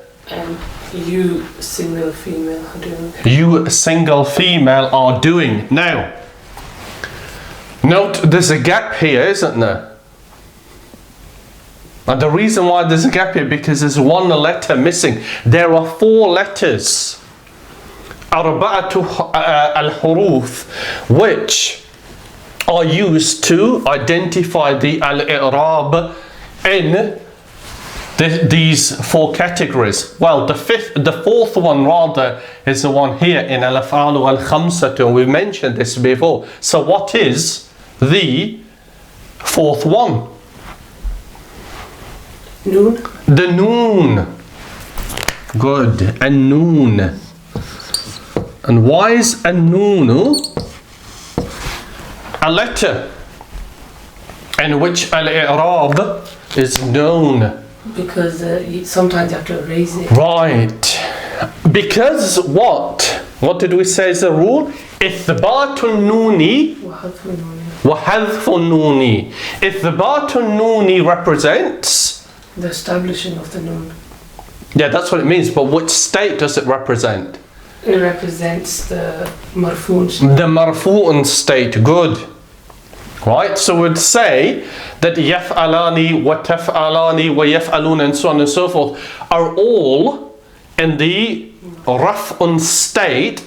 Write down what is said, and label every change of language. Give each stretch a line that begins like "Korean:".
English: And you single female are doing. you single female are doing. Now, note there's a gap here, isn't there? And the reason why there's a gap here, because there's 1 letter missing. There are 4 letters.
Arabic: أربعة الحروف,
English: which are used to identify the al-i'rab in these four categories? Well, the fourth one rather is the one here in al-Af'al wal-Khamsah, and we mentioned this before. So what is the fourth one? Noon. The noon. Good. An-noon. And why is an-noonu a letter in which al-i'rab is known? Because sometimes you have to erase it. Right. Because what? What did we say is the rule?
Arabic: إثبات النون وحذف النون. إثبات النون
English: represents the establishing of the noon. Yeah, that's what it means. But which state does it represent? It represents the marfu'un state. The marfu'un state. Good. Right? So we'd say that yaf'alani, wataf'alani, wayf'alun, and so on and so forth are all in the raf'un state.